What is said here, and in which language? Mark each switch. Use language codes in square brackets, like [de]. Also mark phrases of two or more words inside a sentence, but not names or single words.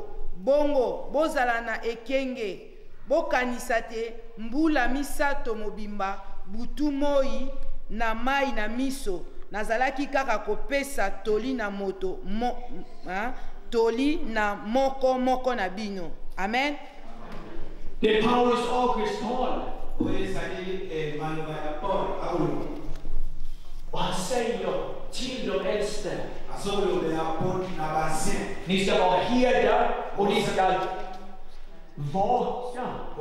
[ln] Bongo bozala na ekenge bokanisa te mbula misato mobimba butu moi na mai na miso nazalaki kaka kopesa toli na moto toli na moko na bino. Amen. [sv] Det är Paulus avskedstal. Och han säger till de äldste, ni ska vara herdar och ni ska vaka.